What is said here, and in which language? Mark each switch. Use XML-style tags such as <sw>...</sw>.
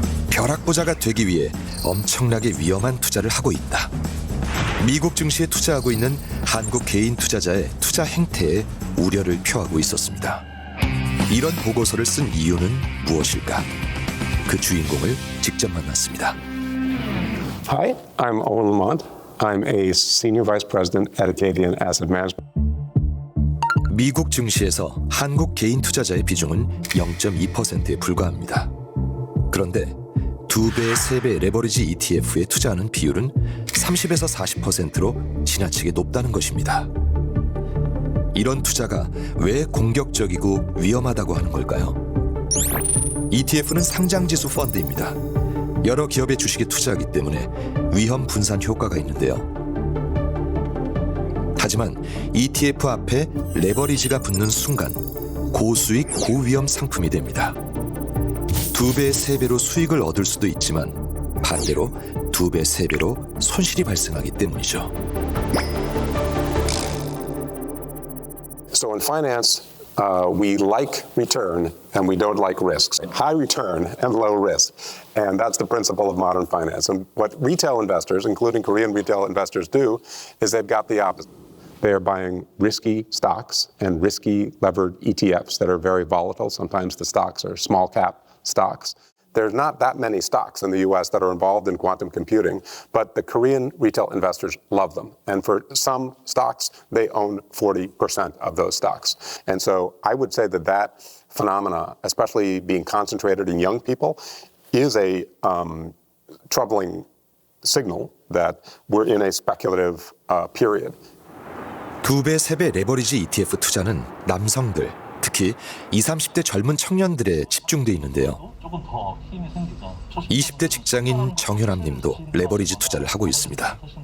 <ko>벼락부자가 되기 위해 엄청나게 위험한 투자를 하고 있다. 미국 증시에 투자하고 있는 한국 개인 투자자의 투자 행태에 우려를 표하고 있었습니다. 이런 보고서를 쓴 이유는 무엇일까? 그 주인공을 직접 만났습니다.</ko> <en>Hi, I'm Owen Lamont. I'm a Senior Vice President at Acadian Asset Management.</en> <ko>미국 증시에서 한국 개인 투자자의 비중은 0.2%에 불과합니다. 그런데 2배, 3배 레버리지 ETF에 투자하는 비율은 30에서 40%로 지나치게 높다는 것입니다. 이런 투자가 왜 공격적이고 위험하다고 하는 걸까요? ETF는 상장지수 펀드입니다. 여러 기업의 주식에 투자하기 때문에 위험 분산 효과가 있는데요. 하지만 ETF 앞에 레버리지가 붙는 순간 고수익, 고위험 상품이 됩니다. 2배, 3배로 수익을 얻을 수도 있지만 반대로 2배, 3배로 손실이 발생하기 때문이죠.</ko> <en>So in finance, we like return and we don't like risks. High return and low risk. And that's the principle of modern finance. And what retail investors, including Korean retail investors, do is they've got the opposite. They are buying risky stocks and risky levered ETFs that are very volatile. Sometimes the stocks are small cap stocks. There's not that many stocks in the US that are involved in quantum computing, but the Korean retail investors love them. And for some stocks, they own 40% of those stocks. And so I would say that that phenomena, especially being concentrated in young people, is a troubling signal that we're in a speculative period.</en> <ko>2배, 3배 레버리지 ETF 투자는 남성들, 특히 20, 30대 젊은 청년들에 집중돼 있는데요. 20대 직장인 정현암 님도 레버리지 투자를 하고 있습니다.</ko>